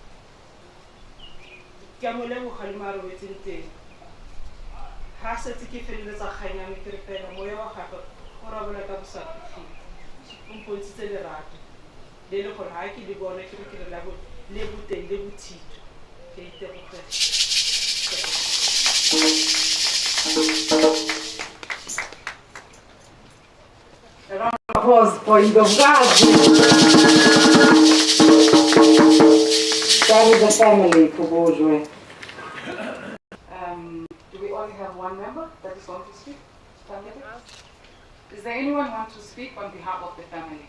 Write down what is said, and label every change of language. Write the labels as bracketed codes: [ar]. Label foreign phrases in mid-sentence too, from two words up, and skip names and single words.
[tn] ke a mo leboga le mare wetseng teng ha setse ke feleletsa kgang ya me ke re fela moya wa gagwe o rabola ka bosafitlhile o mpontshitse lerato le le gore ha ke le bona ke re ke re le boteng le bothito ke itebogela [en] A round of applause for Nsingiza. That is the family for Bourgeois. Do we only have one member that is going to speak? Family? Is there anyone who wants to speak on behalf of the family?